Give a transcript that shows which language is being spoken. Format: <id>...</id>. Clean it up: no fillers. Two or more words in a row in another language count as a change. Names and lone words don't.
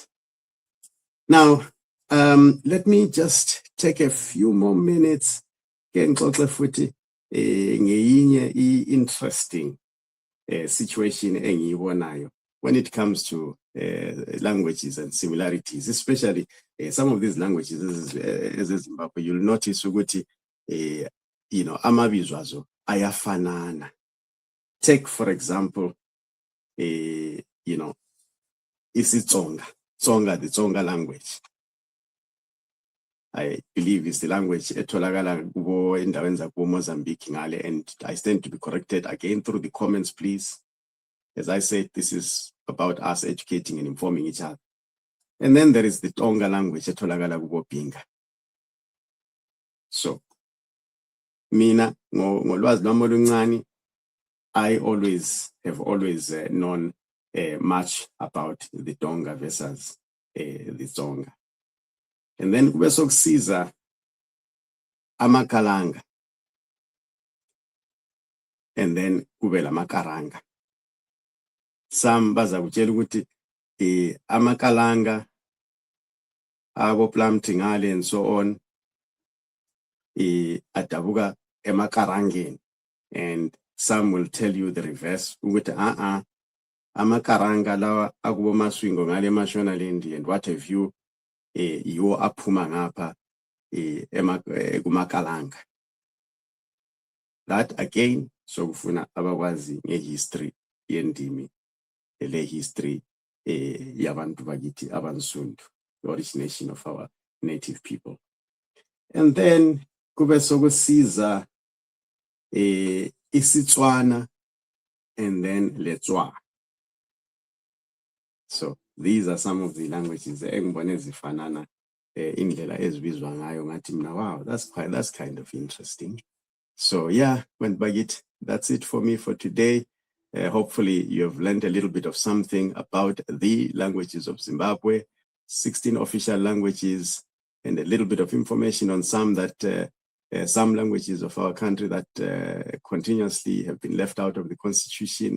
<en>Now, let me just take a few more minutes. Interesting situation when it comes to languages and similarities, especially some of these languages, as Zimbabwe, you'll notice</en> <nd>ukuthi amabizo azo ayafanana.</nd> <en>Take for example, isiTsonga, the Tsonga language. I believe is the language</en> <nd>etholakala kubo endaweni zakubo Mozambique ngale,</nd> <en>and I stand to be corrected again through the comments, please. As I said, this is about us educating and informing each other. And then there is the Tonga language</en> <nd>etholakala kubo Pinga. So mina ngolwazi lwami oluncane,</nd> <en>I have always known much about the Tonga versus the Tsonga. And then</en> <nd>kube sokusiza amakalanga,</nd> <en>and then</en> <nd>kube lamakaranga.</nd> <en>Some</en> <nd>bazakutshela ukuthi amakalanga abo Plamtingale</nd> <en>and so on</en> <nd>adabuka emakarangeni,</nd> <en>and some will tell you the reverse</en> <nd>ukuthi amakaranga lawa akubo Maswingo ngale Mashonaland</nd> <en>and what have you,</en> <nd>yiwo aphuma ngapha kumakalanga.</nd> <en>That again,</en> <nd>so kufuna abakwazi ngehistory yendimi, le history yabantu bakithi abansundu,</nd> <en>the origination of our native people. And then</en> <nd>kube sokusiza isiTswana</nd> <en>and then</en> <nd>leTswa.</nd> <en>So these are some of the languages</en> <nd>engibone zifanana indlela ezibizwa ngayo ngathi mina,</nd> <en>wow, that's kind of interesting. So yeah, that's it for me for today. Hopefully you have learned a little bit of something about the languages of Zimbabwe, 16 official languages, and a little bit of information on some languages of our country that continuously have been left out of the constitution.</en>